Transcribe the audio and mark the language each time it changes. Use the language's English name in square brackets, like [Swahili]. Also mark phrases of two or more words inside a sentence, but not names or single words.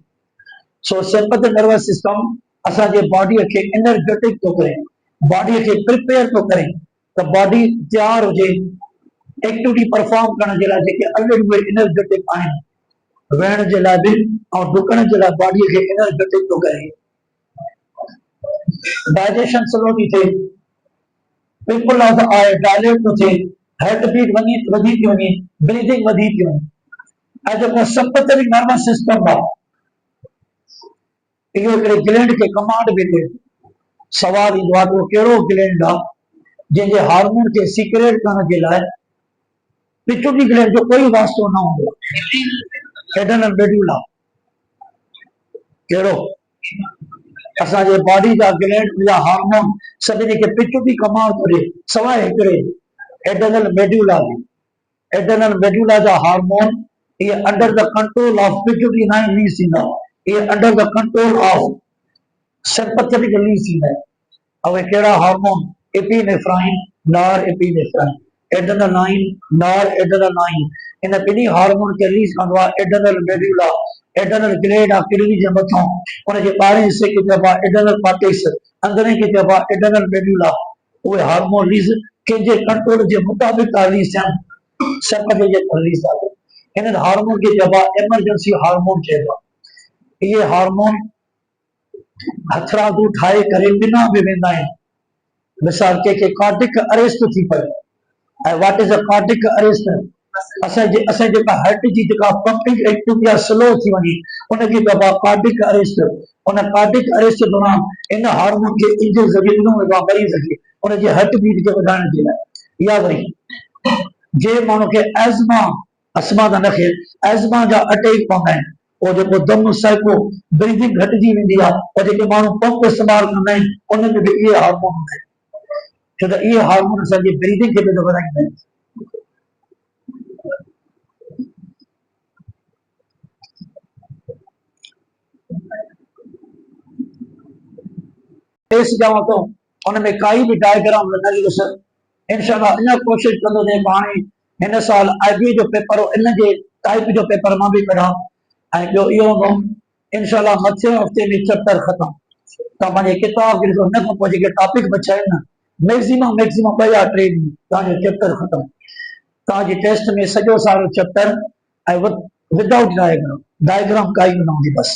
[Sindhi] सो [English] sympathetic nervous system [Sindhi] असांजे बॉडीअ खे एनर्जेटिक थो करे, बॉडीअ खे प्रिपेयर थो करे त बॉडी तैयार हुजे [English] activity perform [Sindhi] करण जे लाइ, जेके ऑलरेडी उहे एनर्जेटिक आहिनि, वेहण जे लाइ बि ऐं डुकण जे लाइ बॉडीअ खे एनर्जेटिक थो करे। [English] digestion slow [Sindhi] थी थिए, [English] pupil of the eye dilate [Sindhi] थो थिए, [English] heart beat [Sindhi] वधी थी वञे, ब्रीदिंग वधी थी वञे। ऐं जेको [English] sympathetic nervous system [Sindhi] आहे इहो हिकिड़े ग्लैंड खे कमांड बि ॾिए। सवाल ईंदो आहे त उहो कहिड़ो ग्लैंड आहे जंहिंजे हार्मोन खे सीक्रेट करण जे लाइ [English] pituitary gland [Sindhi] जो कोई वास्तो न हूंदो, [English] adrenal medulla. [Sindhi] कहिड़ो? असांजे बॉडी जा ग्लैंड या हार्मोन सभिनी खे पिट्यूटरी कमांड थो ॾिए, सवाइ हिकिड़े [English] adrenal medulla [Sindhi] जी। एड्रेनल मेडुला जा हार्मोन इहे [English] under the control of pituitary [Sindhi] न रिलीज थींदा, इहे [English] under the control of sympathetic [Sindhi] रिलीज थींदा। उहे कहिड़ा हार्मोन? [English] epinephrine, norepinephrine, adrenaline, noradrenaline. [Sindhi] इन ॿिन्ही हार्मोन खे रिलीज कंदो आहे [English] adrenal medulla. adrenal gland [Sindhi] आहे किडनी जे मथां, उनजे ॿाहिरें हिसे खे चइबो आहे [English] adrenal cortex, [Sindhi] अंदरें खे चइबो आहे [English] adrenal medulla. [Sindhi] उहे हार्मोन रिलीज कंहिंजे कंट्रोल जे मुताबिक़ रिलीज थियनि, सिम्पैथेटिक रिलीज था थियनि। इन्हनि हार्मोन खे चइबो आहे [English] emergency hormone [Sindhi] चइबो आहे। इहे हार्मोन हथरादू ठाहे करे बिना बि वेंदा आहिनि। मिसाल के [English] cardiac arrest [Sindhi] थी पए, ऐं [English] what is a cardiac arrest? [Sindhi] असांजे जेका हार्ट जी जेका [English] pumping activity [Sindhi] आहे स्लो थी वञे, उनखे चइबो आहे [English] cardiac arrest. [Sindhi] उन [English] cardiac arrest [Sindhi] दौरान इन हार्मोन खे इंजेक्ट ज़रिए ॾिनो वेंदो आहे मरीज़ खे, उनजे [English] heart beat [Sindhi] खे वधाइण जे लाइ। या वरी जे माण्हू खे एज़मा, अस्थमा त न खे, एज़मा जा अटैक पवंदा आहिनि, वो जेको दम साइको ब्रीदिंग घटिजी वेंदी आहे, और जेके माण्हू पंप इस्तेमाल कंदा आहिनि उनमें बि इहे हार्मोन हूंदा आहिनि, छो त इहे हार्मोन असांजी ब्रीदिंग खे बि वधाईंदा आहिनि। टेस्ट ॾियांव थो, उनमें काई बि डायग्राम लॻाई हुअसि, [Arabic] إن شاء الله [Sindhi] अञा कोशिशि कंदो पाण ई हिन साल IB जो पेपर इन जे टाइप जो पेपर मां भी पढ़ा ऐं ॿियो इहो हूंदो [Arabic] إن شاء الله [Sindhi] मथे हफ़्ते में चैप्टर ख़त्म त मुंहिंजी किताब खे ॾिसो न खां पोइ जेके टॉपिक बचिया आहिनि न मैक्सिमम 2 या 3 ॾींहं तव्हांजो चैप्टर ख़त्म तव्हांजी टेस्ट में सॼो सारो चैप्टर ऐं [English] without diagram [Sindhi] काई न हूंदी